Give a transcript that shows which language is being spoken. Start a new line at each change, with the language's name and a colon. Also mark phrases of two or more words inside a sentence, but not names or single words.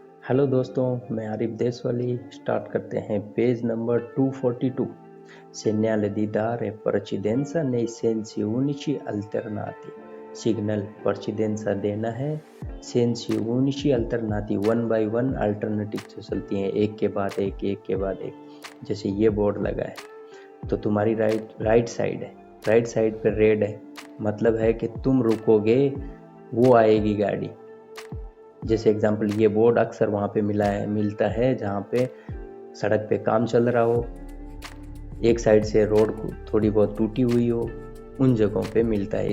Hindi: हेलो दोस्तों, मैं आरिफ देशवाली। स्टार्ट करते हैं
English: page number
Hindi: 242।
Italian: Segnale di dare precedenza nei sensi unici alternati।
Hindi: सिग्नल precedenza देना है
Italian: sensi unici alternati,
English: one by one alternative
Hindi: जो चलती हैं, एक के बाद एक, एक के बाद एक। जैसे ये बोर्ड लगा है तो तुम्हारी
English: right side
Hindi: है,
English: right side
Hindi: पर रेड है, मतलब है कि तुम रुकोगे वो आएगी गाड़ी। जैसे एग्जांपल ये बोर्ड अक्सर वहाँ पे मिलता है जहाँ पे सड़क पे काम चल रहा हो, एक साइड से रोड थोड़ी बहुत टूटी हुई हो, उन जगहों पे मिलता है।